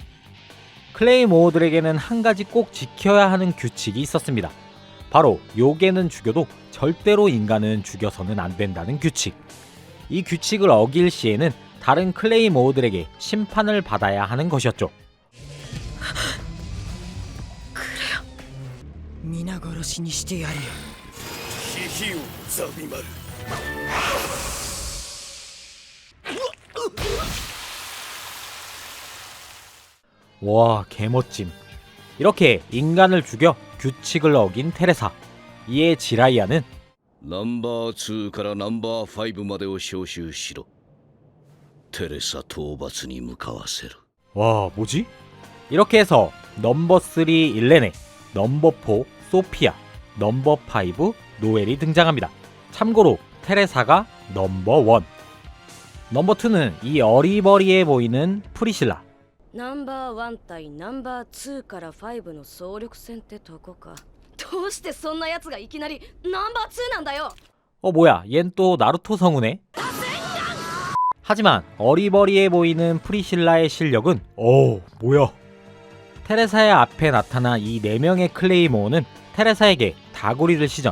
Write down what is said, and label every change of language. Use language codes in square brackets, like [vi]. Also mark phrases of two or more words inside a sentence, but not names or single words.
[ko] 클레이모어들에게는 한 가지 꼭 지켜야 하는 규칙이 있었습니다. 바로 요괴는 죽여도 절대로 인간은 죽여서는 안 된다는 규칙. 이 규칙을 어길 시에는 다른 클레이모어들에게 심판을 받아야 하는 것이었죠. 그래요. [ja] 皆殺しにしてやるよ。ヒヒをザビマル。 [ko] 와, 개멋짐. 이렇게 인간을 죽여 규칙을 어긴 테레사. 이에 지라이아는 [ja] ナンバー2からナンバー5までを招集しろ。テレサ討伐に向かわせる。 [ko] 와, 뭐지? 이렇게 해서 넘버 3 일레네, 넘버 4 소피아, 넘버 5 노엘이 등장합니다. 참고로 테레사가 넘버 1. 넘버 2는 이 어리버리해 보이는 프리실라. [ja] ナンバーワン対ナンバー2から5の総力戦ってとこか。どうしてそんなやつがいきなりナンバー2なんだよ。 [ko] 뭐야, 얜 또 나루토 성우네? 하지만 어리버리해 보이는 프리실라의 실력은 뭐야. 테레사의 앞에 나타나 이 4명의 클레이모어는 테레사에게 다구리를 시전.